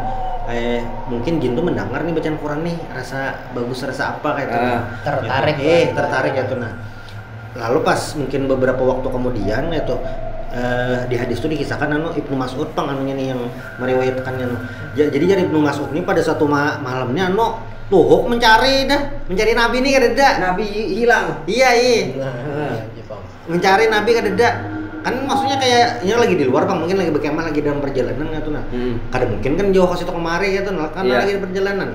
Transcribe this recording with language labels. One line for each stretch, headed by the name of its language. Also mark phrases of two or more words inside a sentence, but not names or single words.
Indonesian: Mungkin jin tuh mendengar nih bacaan Quran nih rasa bagus rasa apa kayak itu tertarik ya tuh nah. Lalu pas mungkin beberapa waktu kemudian itu di hadis itu dikisahkan Ibnu Mas'ud anunya nih yang meriwayatkannya jadi dari Ibnu Mas'ud ini pada suatu malamnya tuhuk mencari Nabi nih kadeda. Nabi hilang. Iya. Mencari Nabi kadeda. Kan maksudnya kayak ini lagi di luar Bang, mungkin lagi berkemah lagi dalam perjalanan gitu nah. Kada mungkin kan jauh ke situ kemari gitu nah, kan lagi di perjalanan.